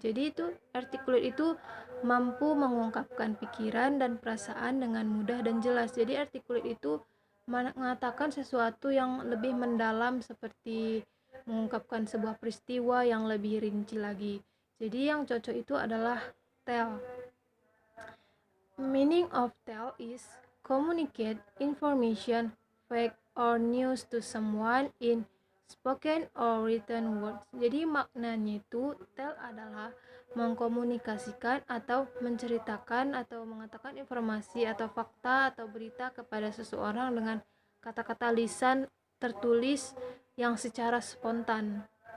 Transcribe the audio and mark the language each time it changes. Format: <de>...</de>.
<id>Jadi itu articulate itu mampu mengungkapkan pikiran dan perasaan dengan mudah dan jelas. Jadi articulate itu mengatakan sesuatu yang lebih mendalam, seperti mengungkapkan sebuah peristiwa yang lebih rinci lagi. Jadi yang cocok itu adalah tell.</id> <en>Meaning of tell is communicate information, fact, or news to someone in spoken or written words.</en> <id>Jadi maknanya itu tell adalah mengkomunikasikan atau menceritakan atau mengatakan informasi atau fakta atau berita kepada seseorang dengan kata-kata lisan tertulis yang secara spontan.</id>